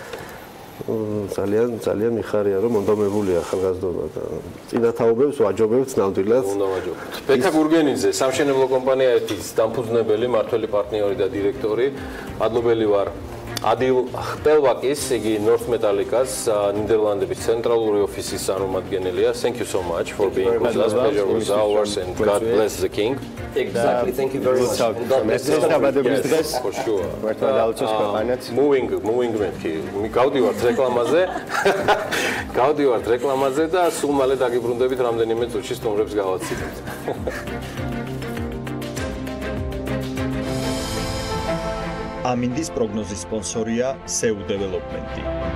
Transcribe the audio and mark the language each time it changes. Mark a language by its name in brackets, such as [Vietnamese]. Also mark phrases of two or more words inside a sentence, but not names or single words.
[Georgian] ძალიან მიხარია რომ მონდომებული ახალგაზრდობა და წინათაობებს ვაჯობებთ ნამდვილად. უნდა ვაჯობოთ. ბექა გურგენიძე, სამშენებლო კომპანია ერთის დამფუძნებელი, მმართველი პარტნიორი და დირექტორი. მადლობელი ვარ ადილ ხპელვაკის, იგი North Metallica-ს ნიდერლანდების ცენტრალური ოფისის წარმომადგენელია. [English] Thank you so much for being with us. Pleasure was ours and God bless the king. Exactly. Thank you very much. For sure. Moving მეთქი. [Georgian] გავდივართ რეკლამაზე. გავდივართ რეკლამაზე და სულ მალე დაგიბრუნდებით რამდენიმე წუთში სტუმრებს გავაცილებთ. ამინდის პროგნოზის სპონსორია SEU Development.